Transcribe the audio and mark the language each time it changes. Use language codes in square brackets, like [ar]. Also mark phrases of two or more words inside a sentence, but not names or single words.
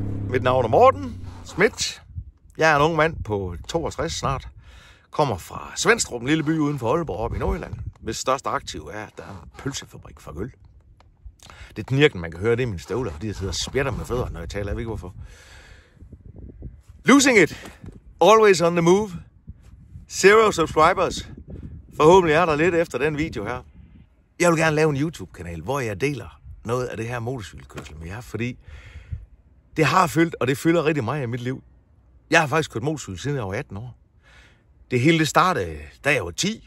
[da] Mit navn er Morten Schmidt. Jeg er en ung mand på 62 snart. Kommer fra Svenstrup, en lille by uden for Aalborg op i Nordjylland. Hvis største aktiv er, at der er en pølsefabrik for øl. Det knirken, man kan høre, det er mine støvler, fordi jeg sidder og spjætter med fødderne, når jeg taler. Jeg ved ikke hvorfor. [en] Losing it. Always on the move. 0 subscribers. [da] Forhåbentlig er der lidt efter den video her. Jeg vil gerne lave en YouTube-kanal, hvor jeg deler noget af det her motorcykelkørsel med jer, fordi det har fyldt, og det fylder rigtig meget i mit liv. Jeg har faktisk kørt motorcykel siden jeg var 18 år. Det hele det startede, da jeg var 10.